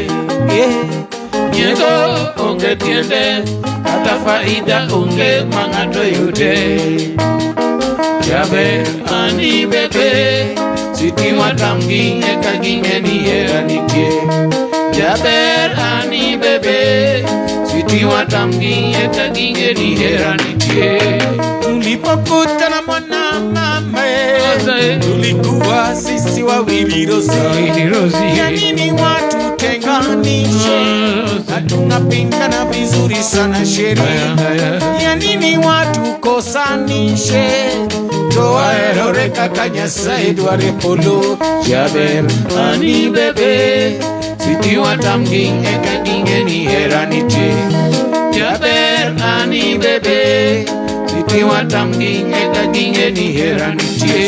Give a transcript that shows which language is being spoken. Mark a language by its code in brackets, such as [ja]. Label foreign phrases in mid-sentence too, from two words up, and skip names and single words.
[luo] Nyiego onge tiende kata faida onge ma ng'ato yude. Jaber ani bebe siti watamgi eka ginge ni hera nitie. Jaber ani bebe siti watamgi eka ginge ni hera nitie. [sw] Tulipokutana mwana mame tulikuwa sisi wawili rozi. Ya nini watu tenganishe? Hatunapingana vizuri sana sheria. Ya nini watu kosanishe? [luo] Toa erore kaka Nyasaye dware polo. Jaber ani bebe siti watamgi eka ginge ni hera nitie. Jaber ani bebe siti watamgi eka ginge ni hera nitie.